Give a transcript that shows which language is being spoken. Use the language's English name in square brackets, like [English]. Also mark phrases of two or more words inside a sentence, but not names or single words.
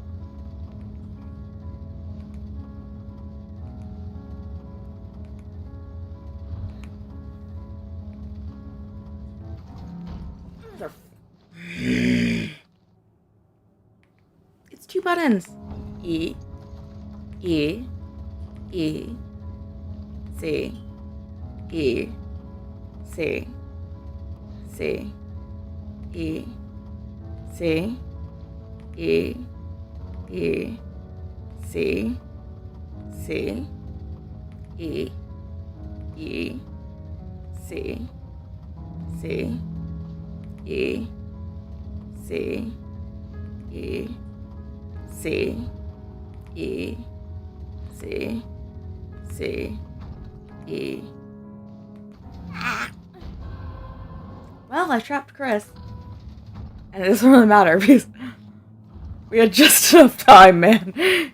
[English] It's 2 buttons. E, E, E, C, E, C, C, E, C, E, E, C, C, E, E, C, C, E, C, E, C, E, C, C, E. Well, I trapped Chris. And it doesn't really matter because we had just enough time, man.